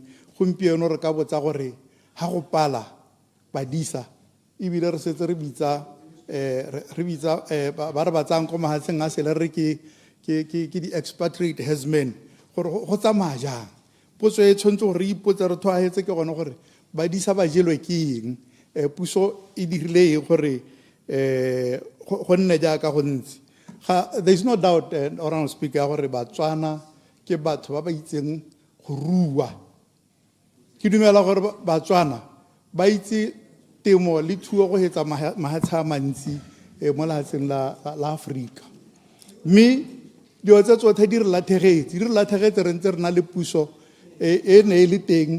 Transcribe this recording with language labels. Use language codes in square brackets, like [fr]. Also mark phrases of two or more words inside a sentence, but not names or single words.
[tn] Gompieno re ka botsa gore ha go pala badisa ebile re setse re bitsa ba re batsang ko mahatsheng a sele re ke di- [en] expatriate herdsmen [tn] gore go tsamaya jang. Potso e tshwanetse gore re ipotse re tshwaetse ke gone gore badisa ba jelwe ke eng, puso e dirile eng gore go nne jaaka go ntse. [en] There is no doubt, Honorable Speaker, [tn] gore Batswana ke batho ba ba itseng go rua. Ke dumela gore Batswana ba itse temo le thuo go hetsa mahatshe a mantsi mo lehatsheng la Afrika. Mme dilo tse tsotlhe di re latlhegetse re ntse re na le puso e ne e le teng.